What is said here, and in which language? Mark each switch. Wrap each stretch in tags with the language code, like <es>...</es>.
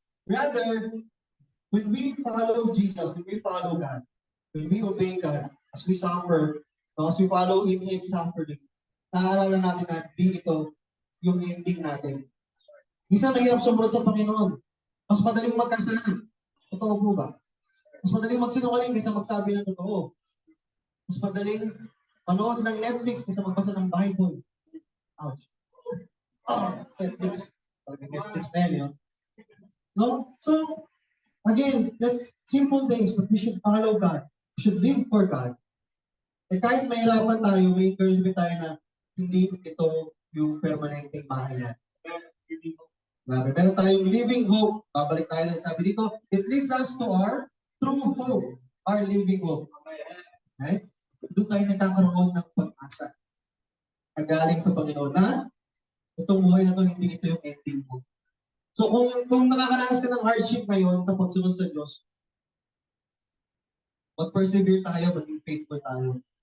<en>Rather, when we follow Jesus, when we follow God, when we obey God, as we suffer, as we follow in His suffering,</en> <tl>naaalala natin na di ito yung ending natin. Minsan mahirap sumunod sa Panginoon. Mas madaling magkasala. Totoo po ba? Mas madaling magsinungaling kaysa magsabi ng totoo. Mas madaling manood ng Netflix kaysa magbasa ng Bible. Ouch. Netflix. Netflix na yan, yun. No?</tl> <en>So, again, that's simple things that we should follow God. We should live for God.</en> <tl>Eh kahit mahirapan tayo, may encouragement tayo na hindi ito yung permanenteng bahay yan. Grabe. Meron tayong living hope. Babalik tayo din. Sabi dito,</tl> <en>it leads us to our true hope. Our living hope. Right?</en> <tl>Doon tayo nagkakaroon ng pag-asa. Nagaling sa Panginoon na itong buhay na ito, hindi ito yung ending mo. So kung nakakaranas ka ng hardship ngayon sa pagsunod sa Diyos, mag-persevere tayo, maging faithful tayo.</tl>